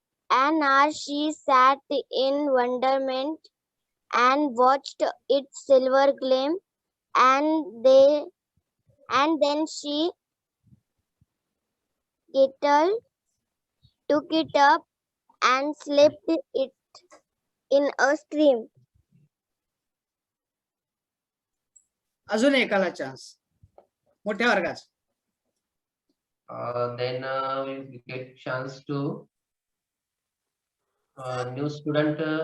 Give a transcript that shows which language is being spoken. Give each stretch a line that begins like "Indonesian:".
English: And as she sat in wonderment and watched its silver gleam, and then she took it up and slipped it in a stream.
Marathi: अजून एकाला chance मोठ्या वर्गाचा.
English: Then we get chance to new student.